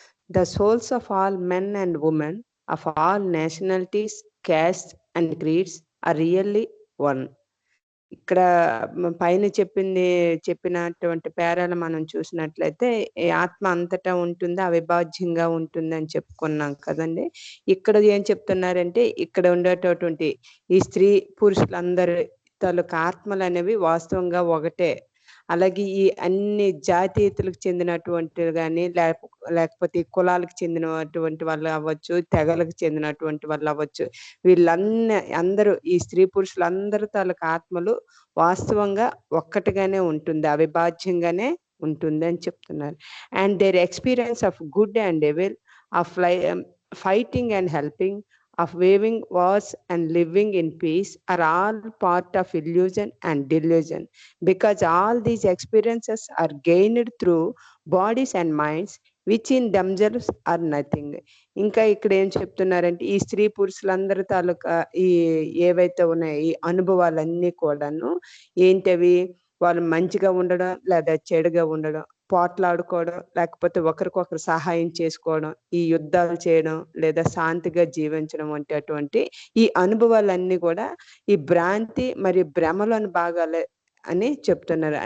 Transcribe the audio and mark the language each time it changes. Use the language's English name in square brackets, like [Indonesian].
[English] The souls of all men and women of all nationalities, castes and creeds are really one. [Telugu] ఇక్కడ పైన చెప్పినటువంటి పేరాలు మనం చూసినట్లయితే ఈ ఆత్మ అంతటా ఉంటుంది, అవిభాజ్యంగా ఉంటుంది అని చెప్పుకున్నాం కదండి. ఇక్కడ ఏం చెప్తున్నారంటే ఇక్కడ ఉండేటటువంటి ఈ స్త్రీ పురుషులందరి తాలూకు ఆత్మలు అనేవి వాస్తవంగా ఒకటే. అలాగే ఈ అన్ని జాతీయతలకు చెందినటువంటి కానీ లేకపోతే ఈ కులాలకు చెందినటువంటి వాళ్ళు అవ్వచ్చు, తెగలకు చెందినటువంటి వాళ్ళు అవ్వచ్చు, అందరూ ఈ స్త్రీ పురుషులందరూ తాలూకు ఆత్మలు వాస్తవంగా ఒక్కటిగానే ఉంటుంది, అవిభాజ్యంగానే ఉంటుంది అని చెప్తున్నారు. [English] And there experience of good and evil, of fighting and helping, of waving wars and living in peace are all part of illusion and delusion, because all these experiences are gained through bodies and minds which in themselves are nothing. [Telugu] ఇంకా ఇక్కడ ఏం చెప్తున్నారంటే ఈ స్త్రీ పురుషులందరి తాలూకా ఈ ఏవైతే ఉన్నాయో ఈ అనుభవాలన్నీ కూడాను ఏంటవి, వాళ్ళు మంచిగా ఉండడం లేదా చెడుగా ఉండడం, పోట్లాడుకోవడం లేకపోతే ఒకరికొకరు సహాయం చేసుకోవడం, ఈ యుద్ధాలు చేయడం లేదా శాంతిగా జీవించడం వంటి అటువంటి ఈ అనుభవాలన్నీ కూడా ఈ భ్రాంతి మరియు భ్రమలోని భాగాలే అని చెప్తున్నారు.